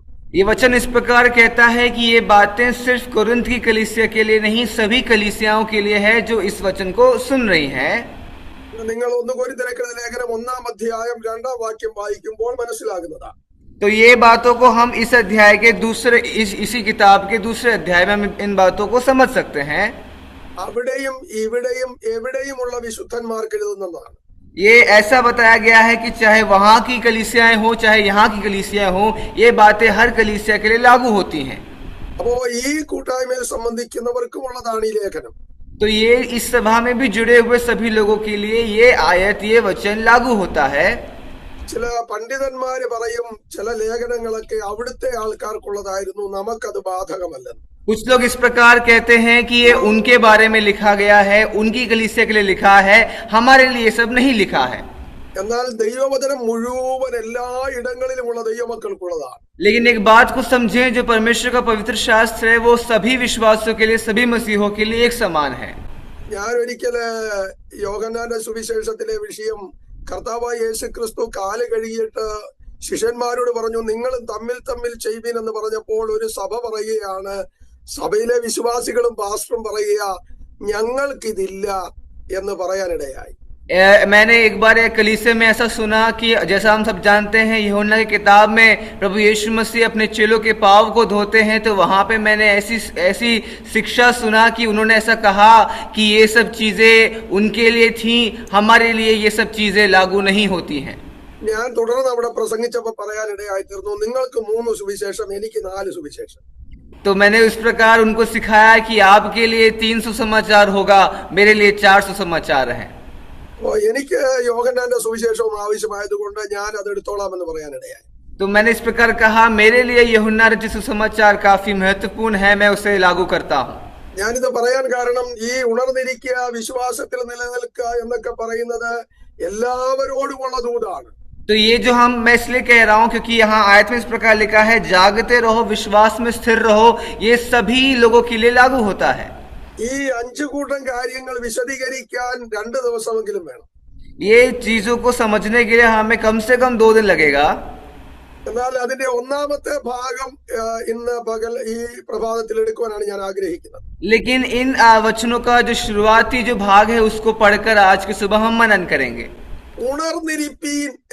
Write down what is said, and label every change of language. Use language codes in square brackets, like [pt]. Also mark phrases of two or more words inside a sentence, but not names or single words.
[hi] ये वचन इस प्रकार कहता है कि ये बातें सिर्फ कुरिन्थ की कलीसिया के लिए नहीं, सभी कलीसियाओं के लिए है जो इस वचन को सुन रही हैं. [ml] നിങ്ങൾ 1 കൊരിന്ത്യർക്ക് എഴുതിയ ലേഖനം 1 അധ്യായം 2 വാക്യം വായിക്കുമ്പോൾ മനസ്സിലാകുന്നതാണ്. [hi] तो ये बातों को हम इस अध्याय के इसी किताब के दूसरे अध्याय में हम इन बातों को समझ सकते हैं. [ml] അവിടെയും ഇവിടെയും എവിടെയുമുള്ള വിശുദ്ധന്മാർക്ക് എഴുതുന്നതാണ്. [hi] ये ऐसा बताया गया है कि चाहे वहां की कलीसियाएं हो चाहे यहाँ की कलीसियाएं हो, ये बातें हर कलीसिया के लिए लागू होती हैं. [ml] അപ്പോ ഈ കൂട്ടായ്മയിൽ സംബന്ധിക്കുന്നവർക്കുമുള്ളതാണ് ഈ ലേഖനം. [hi] तो ये इस सभा में भी जुड़े हुए सभी लोगों के लिए ये आयत, ये वचन लागू होता है. [ml] ചില പണ്ഡിതന്മാര് പറയും ചില ലേഖനങ്ങളൊക്കെ അവിടുത്തെ ആൾക്കാർക്കുള്ളതായിരുന്നു, നമുക്കത് ബാധകമല്ലെന്ന്. [hi] कुछ लोग इस प्रकार कहते हैं कि ये उनके बारे में लिखा गया है, उनकी कलीसिया के लिए लिखा है, हमारे लिए सब नहीं लिखा है. [ml] എന്നാൽ ദൈവവചനം മുഴുവൻ എല്ലാ ഇടങ്ങളിലുമുള്ള ദൈവമക്കൾക്കുള്ളതാണ്. [hi] लेकिन एक बात को समझें, जो परमेश्वर का पवित्र शास्त्र है वो सभी विश्वासियों के लिए, सभी मसीहों के लिए एक समान है. [ml] ഞാൻ ഒരിക്കല് യോഹന്നാന്റെ സുവിശേഷത്തിലെ വിഷയം കർത്താവായ യേശു ക്രിസ്തു കാല് കഴുകിയിട്ട് ശിഷ്യന്മാരോട് പറഞ്ഞു, നിങ്ങളും തമ്മിൽ തമ്മിൽ ചെയ്വീൻ എന്ന് പറഞ്ഞപ്പോൾ ഒരു സഭ പറയുകയാണ്, സഭയിലെ വിശ്വാസികളും പാസ്റ്ററും പറയുക ഞങ്ങൾക്കിതില്ല എന്ന് പറയാനിടയായി. [hi] मैंने एक बार एक कलीसिया में ऐसा सुना कि जैसा हम सब जानते हैं यूहन्ना की किताब में प्रभु यीशु मसीह अपने चेलों के पाँव को धोते हैं, तो वहां पे मैंने ऐसी शिक्षा सुना कि उन्होंने ऐसा कहा कि ये सब चीजें उनके लिए थी, हमारे लिए ये सब चीजें लागू नहीं होती हैं. [ml] ഞാൻ തുടർന്ന് അവിടെ പ്രസംഗിച്ചപ്പോൾ പറയാനിടയായി തീർന്നു, നിങ്ങൾക്ക് 3 സുവിശേഷം, എനിക്ക് 4 സുവിശേഷം. [hi] तो मैंने उस प्रकार उनको सिखाया कि आपके लिए 3 सुसमाचार होगा, मेरे लिए 4 सुसमाचार हैं. [ml] എനിക്ക് യോഹന്നാന്റെ സുവിശേഷവും ആവശ്യമായതുകൊണ്ട് ഞാൻ അത് എടുത്തോളാം എന്ന് പറയാനിടയായി. [hi] तो मैंने इस प्रकार कहा, मेरे लिए यूहन्ना रचित सुसमाचार काफी महत्वपूर्ण है, मैं उसे लागू करता हूँ. [ml] ഞാനിത് പറയാൻ കാരണം ഈ ഉണർന്നിരിക്കുക, വിശ്വാസത്തിൽ നിലനിൽക്കുക എന്നൊക്കെ പറയുന്നത് എല്ലാവരോടുമുള്ള ദൂതാണ്. [hi] तो ये जो मैं इसलिए कह रहा हूँ क्योंकि यहाँ आयत में इस प्रकार लिखा है, जागते रहो, विश्वास में स्थिर रहो, ये सभी लोगों के लिए लागू होता है. [ml] ഈ 5 കൂട്ടം കാര്യങ്ങൾ വിശദീകരിക്കാൻ 2 ദിവസമെങ്കിലും വേണം. [hi] ये चीजों को समझने के लिए हमें कम से कम 2 दिन लगेगा. [ml] എന്നാൽ അതിന്റെ ഒന്നാമത്തെ ഭാഗം ഇന്ന് പകൽ ഈ പ്രഭാതത്തിൽ എടുക്കുവാനാണ് ഞാൻ ആഗ്രഹിക്കുന്നത്. [hi] लेकिन इन वचनों का जो शुरुआती जो भाग है उसको पढ़कर आज की सुबह हम मनन करेंगे.